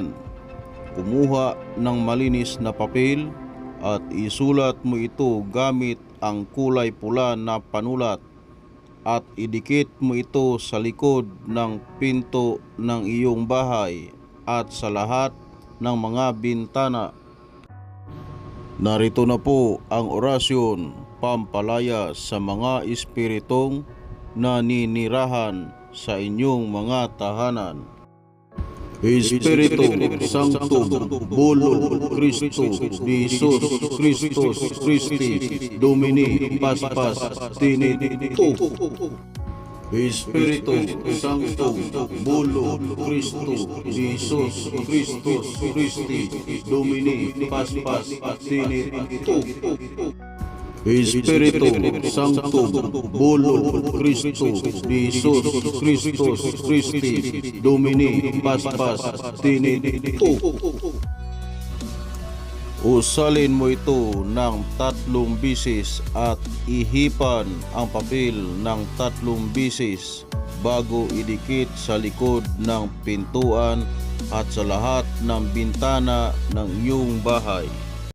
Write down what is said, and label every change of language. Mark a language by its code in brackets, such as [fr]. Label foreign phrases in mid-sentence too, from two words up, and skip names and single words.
[tl] Kumuha ng malinis na papel at isulat mo ito gamit ang kulay pula na panulat at idikit mo ito sa likod ng pinto ng iyong bahay at sa lahat ng mga bintana. Narito na po ang orasyon pampalaya sa mga espiritong naninirahan sa inyong mga tahanan. [la] Espiritu Sanctum Bulo Christo Jesus Christus Christi Domini Paspas Tinito. Espiritu Sanctum Bulo Christo Jesus Christus Christi Domini Paspas Tinito. Espiritu Sanctum Bulo Christo Jesus Christus Christi Domini Paspas Tinito. [tl] Usalin mo ito ng 3 bisis at ihipan ang papel ng 3 bisis bago idikit sa likod ng pintuan at sa lahat ng bintana ng iyong bahay.